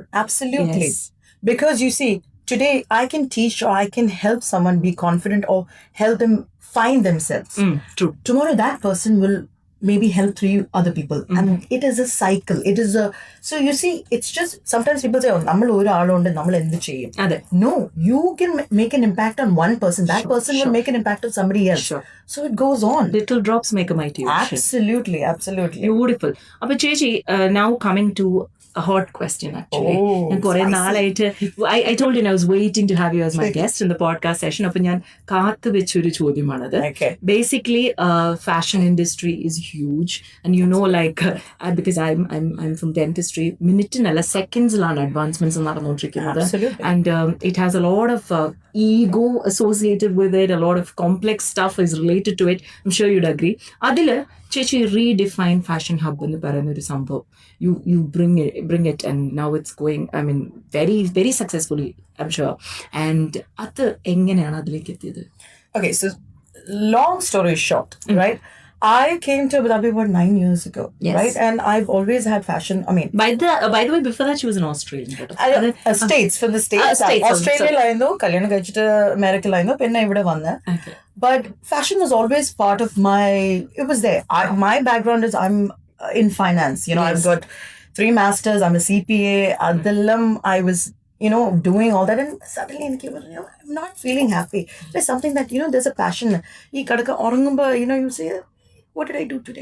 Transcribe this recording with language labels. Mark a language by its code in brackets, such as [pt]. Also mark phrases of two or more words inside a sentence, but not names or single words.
[en] Absolutely. Yes. Because you see, today I can teach or I can help someone be confident or help them find themselves. True. Tomorrow that person will maybe help 3 other people. And it is a cycle. It is a, so you see, it's just, sometimes people say, [ml] ഓ, നമ്മൾ ഒരു ആളോണ്ട് നമ്മൾ എന്ത് ചെയ്യും. [en] No, you can make an impact on one person. That person will make an impact on somebody else. So it goes on. Little drops make a mighty ocean. Absolutely, absolutely. Beautiful. [ml] അപ്പോ ചേച്ചി, [en] now coming to a hot question actually. I told you I was waiting to have you as my guest in the podcast session. [ml] അപ്പോ ഞാൻ കാത്തു വെച്ചൊരു ചോദ്യമാണത്. [en] Basically, fashion industry is huge, and you know, like because I'm from dentistry, minute seconds lan advancements nadandondirikkunnathu. Absolutely. And it has a lot of ego associated with it. A lot of complex stuff is related to it. I'm sure you'd agree. [ml] അതിലെ ചേച്ചി redefine fashion hub എന്നു പറയുന്ന ഒരു സംഭവം. [en] You bring it, and now it's going, I mean, very very successfully, I'm sure. [ml] And അത് എങ്ങനെയാണ് അതിലേക്ക് എത്തിയത്? [en] Okay, so long story short, right? I came to Abu Dhabi about 9 years ago, right? And I've always had fashion. I mean, by the way, before that she was an Australian. States, from the States. [ml] Australia ലായിനോ, കല്യാണം കഴിച്ചിട്ട് America ലായിനോ, പിന്നെ ഇവിടെ വന്നു. [en] But fashion was always part of my, it was there. My background is, I'm in finance. You know, I've got 3 masters. I'm a CPA. Adillam, I was, you know, doing all that, and suddenly I'm not feeling happy. There's something that, you know, there's a passion. You know, you say, what did I do today?